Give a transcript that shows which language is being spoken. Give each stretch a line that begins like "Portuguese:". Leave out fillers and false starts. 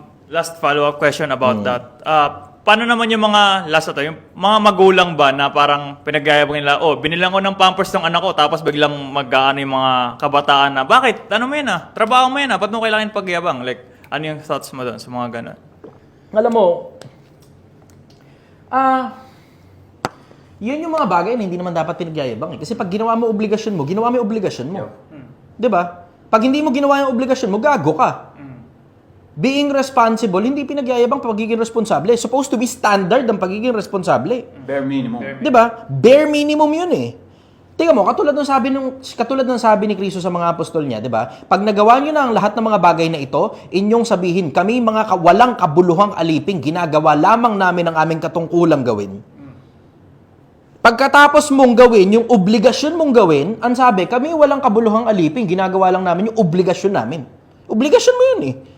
English: Last follow-up question about that.
Filipino: Paano naman yung mga yung mga magulang ba na parang pinagyayabang nila, binilang ko ng Pampers ng anak ko, tapos biglang mag-aano yung mga kabataan na, bakit? Ano mo yan trabaho mo yan ba't mo kailangan pagyabang?
English: Like,
Filipino: ano yung thoughts mo doon sa mga ganun? Alam mo, yun yung mga bagay na hindi naman dapat pinagyayabang eh. Kasi pag ginawa mo obligasyon mo, ginawa mo yung obligasyon mo. Diba? Pag hindi mo ginawa yung obligasyon mo, gago ka.
English: Being responsible,
Filipino: hindi pinagyayabang pagiging responsable.
English: Supposed to be standard
Filipino: ang pagiging responsable.
English: Bare minimum.
Filipino: Diba?
English: Bare minimum
Filipino: yun eh. Tingnan mo, katulad ng sabi ni Kristo sa mga apostol niya, 'di ba? Pag nagawa niyo na ang lahat ng mga bagay na ito, inyong sabihin, kami mga walang kabuluhang aliping, ginagawa lamang namin ang aming katungkulang gawin. Pagkatapos mong gawin yung obligasyon mong gawin, ang sabi, kami walang kabuluhang aliping, ginagawa lang namin yung obligasyon namin. Obligasyon mo yun eh.